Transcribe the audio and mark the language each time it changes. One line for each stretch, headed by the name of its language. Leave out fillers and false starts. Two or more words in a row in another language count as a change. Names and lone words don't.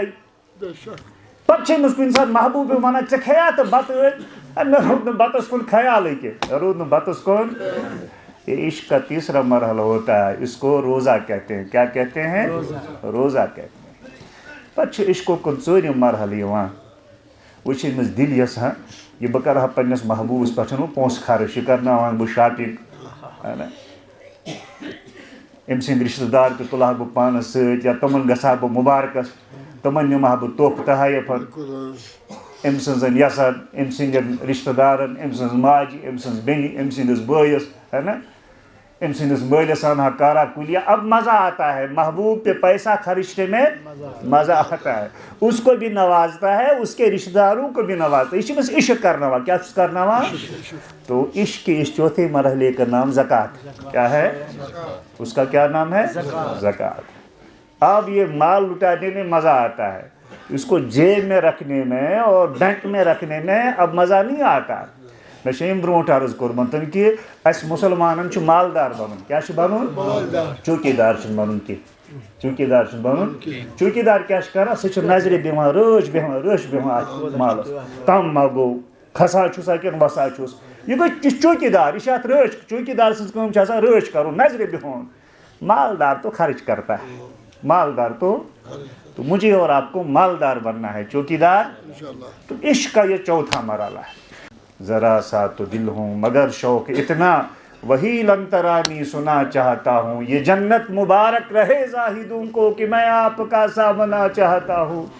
Kashmiri: پتہ امس کن سات محبوب ونان ژے کھیا تو بتہ مے رود نہ بتس کن خیال کی، رود نہ بتس کن۔
Urdu: یہ عشق کا تیسرا مرحلہ ہوتا ہے، اس کو روزہ کہتے ہیں، کیا کہتے ہیں؟ روزہ کہتے ہیں۔
Kashmiri: پتہ عشق کن ژورم مرحلہ یوان، وہ امس دل یژھان یہ بہ کرہا پنس محبوبس پہ پونسہ خرچ، یہ کرناوان بہ شاپنگ، ام سند رشتہ دار تہ تلہا بہ پانس ست، یا تمن گژھا بہ مبارکس، تمن نمہا بہ تحفہ تحائف، ام سن یسن، ام سندین رشتہ دارن، ام سن ماجہ، ام سن بینی، ام سندس بٲیس، ہے نا، ام سندس مالس انہا کارا کلیا۔
Urdu: اب مزہ آتا ہے، محبوب پہ پیسہ خرچنے میں مزہ آتا ہے، اس کو بھی نوازتا ہے، اس کے رشتہ داروں کو بھی نوازتا ہے، اس عشق کرنا ہوا، کیا کرنا ہوا؟ تو عشق کے اس چوتھے مرحلے کا نام زکوٰۃ، کیا ہے؟ اس کا کیا نام ہے؟ زکوٰۃ۔ اب یہ مال لٹانے میں مزہ آتا ہے، اس کو جیب میں رکھنے میں اور بینک میں رکھنے میں اب مزہ نہیں آتا۔
Kashmiri: میں برونٹ عرض کورمتن کہ اس مسلمانن مالدار بنن، کیا بنن؟ چوکیدار بنن کی، چوکیدار بنن۔ چوکیدار کیا کران؟ سہ نظر بیہوان، رٲچھ بیہوان مالس، کم ما گو، کھسا چھسا کن وسا چھس، یہ گوٚو چوکیدار، یہ ات رٲچھ، چوکیدار سٕنٛز کٲم چھِ آسان رٲچھ کرُن، نظرِ بہُن۔
Urdu: مالدار تو خرچ کرتا ہے، مالدار تو مجھے اور آپ کو مالدار بننا ہے، چوکیدار۔ تو عشق کا یہ چوتھا مرحلہ ہے۔ ذرا سا تو دل ہوں مگر شوق اتنا، وہی لنترانی سنا چاہتا ہوں، یہ جنت مبارک رہے زاہدوں کو کہ میں آپ کا سا بنا چاہتا ہوں۔